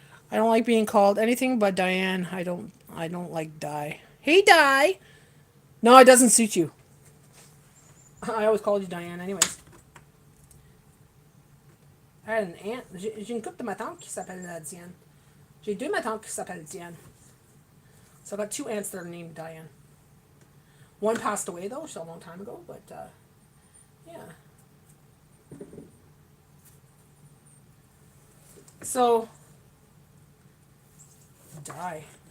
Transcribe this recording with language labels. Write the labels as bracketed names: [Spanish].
[English] I don't like being called anything but Diane. I don't like Di. Hey Di. No, it doesn't suit you. I always called you Diane anyways. I had an aunt. [French] J'ai une couple de ma tante qui s'appelle Diane. J'ai deux ma tante qui s'appellent Diane. [English] So I got two aunts that are named Diane. One passed away though, a long time ago, but yeah. So Di.